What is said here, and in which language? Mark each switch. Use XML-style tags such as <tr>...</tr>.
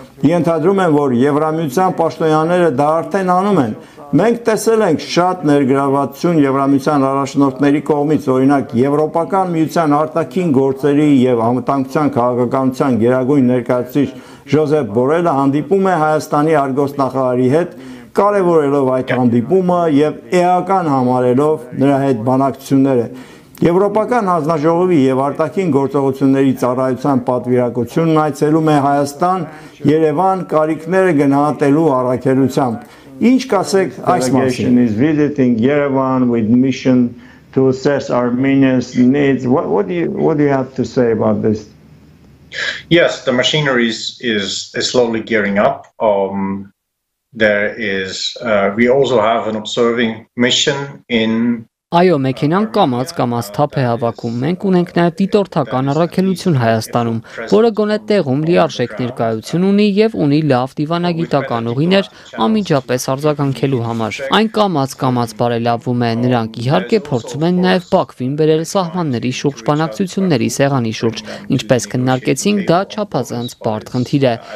<hy>Ենթադրում եմ, որ Եվրամիության պաշտոնյաները դա արդեն անում են։ Մենք տեսել ենք շատ ներգրավվածություն Եվրամիության առաջնորդների կողմից, օրինակ Եվրոպական միության արտաքին գործերի եւ անվտանգության քաղաքականության գերագույն ներկայացուցիչ Ժոզեփ Բորելը հանդիպում է Հայաստանի արտգործնախարարի հետ, կարևորելով այդ հանդիպումը եւ էական համարելով նրա հետ բանակցությունները։ Եվրոպական հանձնաժողովի եւ արտաքին գործողությունների ծառայության պատվիրակությունն այցելում է Հայաստան, Երևան կարիքները գնահատելու առաքելությամբ։ Ինչ կասեք այս մասին?</hy> <en>Is visiting Yerevan with mission to assess Armenians' needs. What do you have to say about this? Yes, the machinery is slowly gearing up. There is we also have an observing mission in</en> <hy>Այո, մեքենան կամած թափ է հավաքում։ Մենք ունենք նաև դիտորդական առաքելություն Հայաստանում, որը գոնե տեղում լիարժեք ներկայություն ունի եւ ունի լավ դիվանագիտական ուղիներ անմիջապես արձագանքելու համար։ Այն կամած բարելավում է, նրանք իհարկե փորձում են նաև Բաքվին բերել սահմանների շուրջ բանակցությունների սեղանի շուրջ, ինչպես քննարկեցինք, դա չափազանց բարդ խնդիր է։</hy>